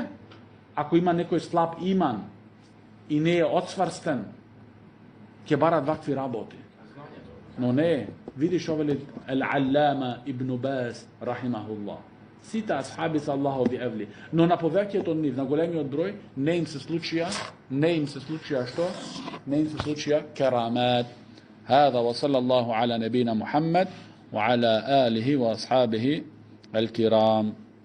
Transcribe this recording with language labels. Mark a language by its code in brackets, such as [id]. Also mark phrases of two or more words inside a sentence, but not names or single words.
[mk] Ако има некој слаб иман и не е отсврстен, ќе барат вакви работи. Но не, видиш овели Ал-Аллама Ибн Баз, рахимахуллах. Сите асхаби се Аллахови евли. Но на повеќето од нив, на големиот број, не им се случија што? Не им се случија керамет. [ar] هذا وصلى الله على نبينا محمد وعلى آله وأصحابه الكرام.